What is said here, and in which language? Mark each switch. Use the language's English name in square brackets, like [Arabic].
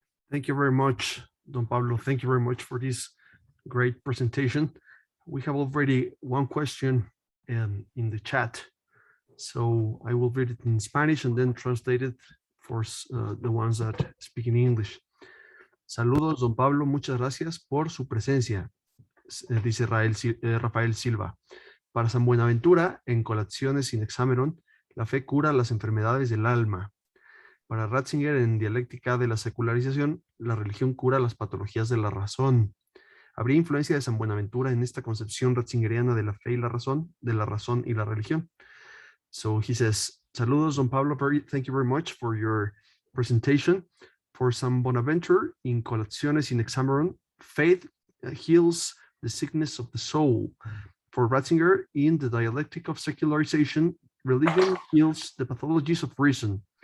[English] Thank you very much, Don Pablo. Thank you very much for this great presentation. We have already one question in the chat, so I will read it in Spanish and then translate it for the ones that speak in English. [Spanish] Saludos, Don Pablo, muchas gracias por su presencia, dice Rafael Silva. Para San Buenaventura, en Colaciones in Hexameron, la fe cura las enfermedades del alma. Para Ratzinger, en Dialéctica de la Secularización, la religión cura las patologías de la razón. ¿Habría influencia de San Buenaventura en esta concepción ratzingeriana de la fe y la razón y la religión? [English] So he says, [Spanish] saludos, [English] Don Pablo, thank you very much for your presentation. For San Bonaventure, in Colaciones in Hexameron, faith heals the sickness of the soul. For Ratzinger, in the Dialectic of Secularization, religion heals the pathologies of reason.